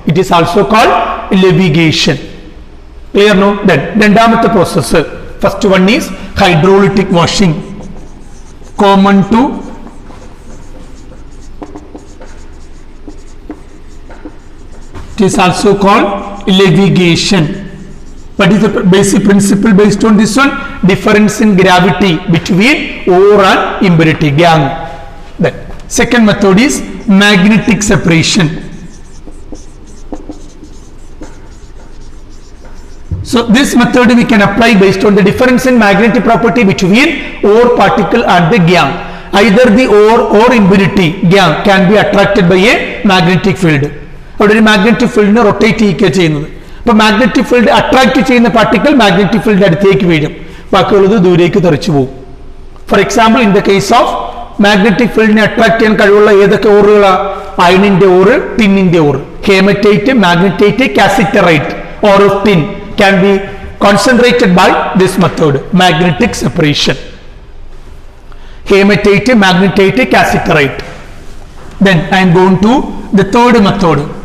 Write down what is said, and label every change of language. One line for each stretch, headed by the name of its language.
English: It is also called levigation. Clear no? Then രണ്ടാമത്തെ process, first one is hydrolytic washing, common to it is also called leviation. What is the basic principle based on this one? Difference in gravity between ore and impurity, gangue. Then second method is magnetic separation. So So this method we can apply based on the difference in magnetic property between ore particle and the gangue. Either the ore or impurity gangue can be attracted by a magnetic field.
Malayalam: അവിടെ ഒരു magnetic ഫീൽഡിനെ rotate ചെയ്യുക ചെയ്യുന്നത്. അപ്പൊ magnetic field attract ചെയ്യുന്ന particle magnetic field അടുത്തേക്ക് വീഴും, ബാക്കിയുള്ളത് ദൂരേക്ക് തെറിച്ചു പോകും.
English: for example, in the case of
Malayalam: magnetic ഫീൽഡിനെ അട്രാക്ട് ചെയ്യാൻ കഴിവുള്ള ഏതൊക്കെ ഓറുകളാണ്? അയണിന്റെ ഓറ്, ടിന്നിന്റെ ഓറ്.
English: Hematite, magnetite, cassiterite ore of tin can be concentrated by this method, magnetic separation. Hematite, magnetite, cassiterite. Then I am going to the third method.